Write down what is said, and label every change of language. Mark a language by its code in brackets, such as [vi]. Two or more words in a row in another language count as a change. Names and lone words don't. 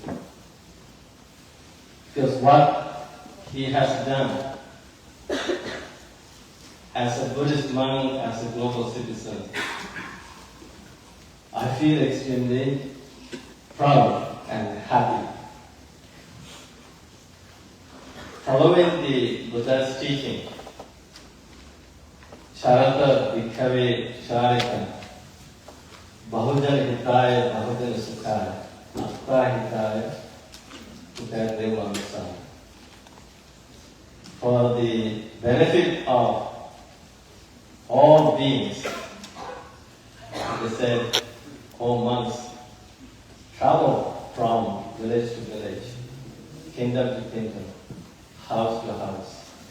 [en] Because what he has done as a Buddhist monk, as a global citizen, I feel extremely proud and happy. Following the Buddha's teaching, [pi] Charata Bhikkhu Charita, Bahujan Hitaya, Bahujan Sukhaya, Atta Hitaya, Sukha. [en] For the benefit of all beings, they said, all monks travel from village to village, kingdom to kingdom, house to house.